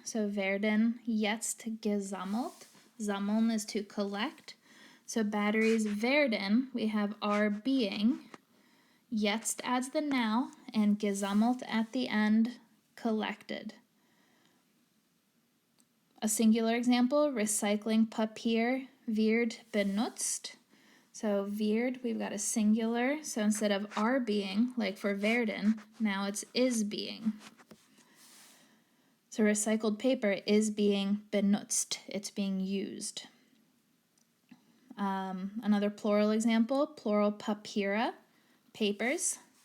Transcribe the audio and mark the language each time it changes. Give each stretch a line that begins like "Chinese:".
German: So werden jetzt gesammelt.
English: Sammeln is to collect. So batteries werden, we have are being. Jetzt adds the now, and gesammelt at the end, collected. A singular example, recycling
German: Papier wird benutzt.
English: So wird, we've got a singular, so instead of are being, like for werden, now it's is being. So recycled paper is being benutzt, it's being used. Another plural example, plural Papiere, papers.